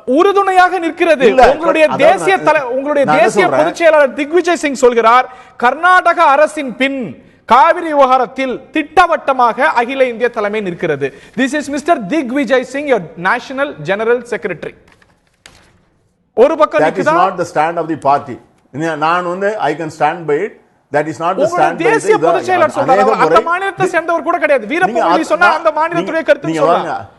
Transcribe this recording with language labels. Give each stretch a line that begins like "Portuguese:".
Tamil: உறுதுணையாக நிற்கிறது. உங்களுடைய தேசிய பொதுச் செயலாளர் திக்விஜய் சிங் சொல்கிறார், கர்நாடக அரசின் பின் காவிரி விவகாரத்தில் திட்டவட்டமாக அகில இந்திய தலைமை நிற்கிறது.
English: This is mister Digvijay Singh, your national general secretary.
Tamil: ஒரு பக்கம்
English: that is not the stand of the party. நான் I can stand by it. That is not the stand.
Tamil: தேசிய பொதுச் செயலாளர் சொல்றாரு, அந்த மாநிலத்தை சேர்ந்தவர் கூட கிடையாது. வீரப்பமொழி சொன்னா அந்த மாநிலத்துடைய கருத்து சொல்றாங்க.